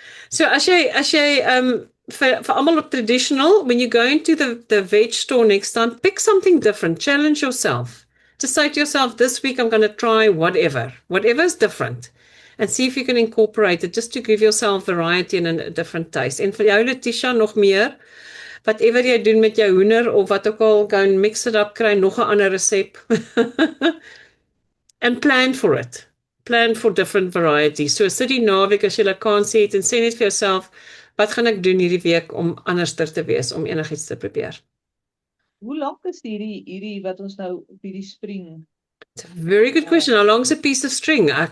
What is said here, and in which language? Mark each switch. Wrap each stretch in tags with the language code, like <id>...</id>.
<af>So as jy vir almal op traditional,</af> <en>when you go into the veg store next time, pick something different, challenge yourself. Just say to yourself, this week I'm going to try whatever is different, and see if you can incorporate it just to give yourself variety and a different taste.</en> <af>En vir jou Letitia nog meer, whatever jy doen met jou hoender of wat ook al,</af> <en>go and mix it up,</en> <af>kry nog 'n ander resep.</af> <en>And plan for it. Plan for different varieties.</en> <af>So sit die naweek as jy kan sê het en sê net vir jouself, wat gaan ek doen hierdie week om anderster te wees, om enigiets te probeer? Hoe lank is hierdie wat ons nou op hierdie spring?</af> <en>It's a very good question. How long is a piece of string?</en>